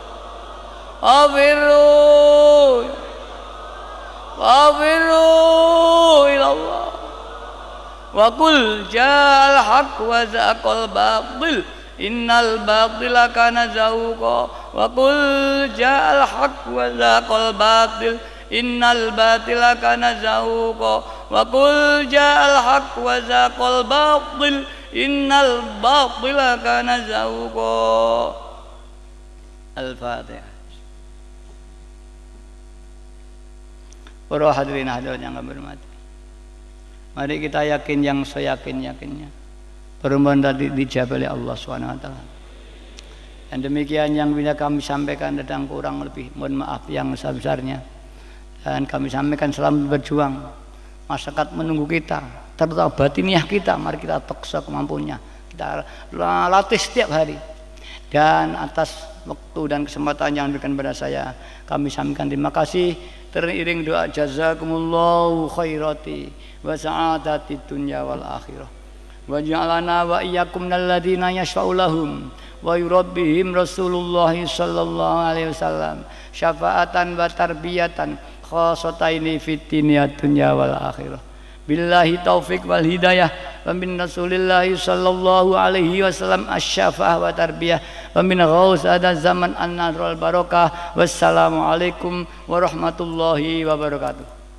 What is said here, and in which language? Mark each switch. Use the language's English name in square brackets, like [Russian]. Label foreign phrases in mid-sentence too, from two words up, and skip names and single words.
[Arabic] وفروا إلى الله وقل جاء الحق وزهق الباطل إن الباطل كان زهوقا وقل جاء الحق وزهق الباطل إن الباطل كان زهوقا وقل جاء الحق وزهق الباطل إن الباطل كان زهوقا. Al-Fatihah. [Indonesian] Para hadirin hadirat yang kami hormati, mari kita yakin yang seyakin-yakinnya permohonan tadi dijawab oleh Allah SWT. Dan demikian yang bisa kami sampaikan, tentang kurang lebih mohon maaf yang sebesarnya. Dan kami sampaikan selamat berjuang. Masyarakat menunggu kita, terutama batiniah kita, mari kita paksa kemampuannya, kita latih setiap hari. Dan atas waktu dan kesempatan yang diberikan pada saya, kami sampaikan terima kasih, teriring doa [Arabic] جزاكم الله خيرات وسعادة الدنيا والآخرة وجعلنا وإياكم من الذين يشفع لهم ويربيهم رسول الله صلى الله عليه وسلم شفاعة وتربية خاصتين في الدنيا والآخرة. بالله التوفيق والهداية ومن رسول الله صلى الله عليه وسلم الشفاعة والتربية ومن غوث هذا الزمان النظر والبركة. والسلام عليكم ورحمة الله وبركاته.